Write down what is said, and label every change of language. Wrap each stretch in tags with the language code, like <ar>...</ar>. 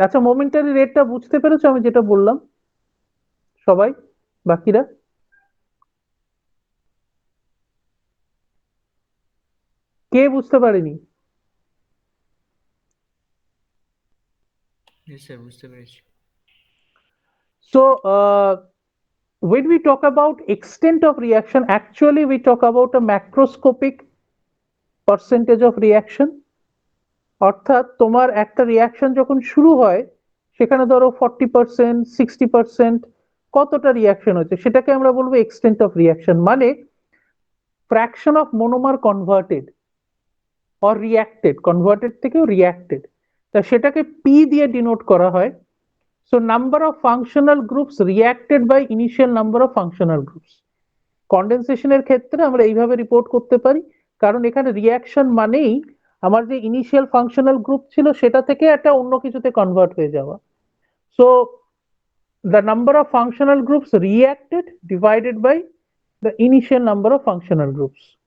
<bn>আচ্ছা, মোমেন্টারি রেটটা বুঝতে পেরেছো আমি যেটা বললাম সবাই, বাকিরা? কে বুঝতে পারেনি?</bn> <en>Yes, sir,</en> <bn>বুঝতে পেরেছি।</bn> <en>So, when we talk about extent of reaction, actually we talk about a macroscopic percentage of reaction.</en> <bn>অর্থাৎ তোমার একটা রিয়াকশন যখন শুরু হয় সেখানে ধরো 40%, 60% কতটা রিয়াকশন হচ্ছে সেটাকে আমরা বলবো এক্সটেন্ট অফ রিয়াকশন, মানে fraction of মোনোমার converted or reacted, converted থেকেও রিয়াক্টেড, তা সেটাকে পি দিয়ে ডিনোট করা হয়।</bn> <en>So number of functional groups reacted by initial number of functional groups.</en> <bn>কন্ডেনসেশনের ক্ষেত্রে আমরা এইভাবে রিপোর্ট করতে পারি, কারণ এখানে রিয়াকশন মানেই আমার যে ইনিশিয়াল ফাংশনাল গ্রুপ ছিল সেটা থেকে একটা অন্য কিছুতে কনভার্ট হয়ে যাওয়া।</bn> <en>So the number of functional groups reacted divided by the initial number of functional groups.</en>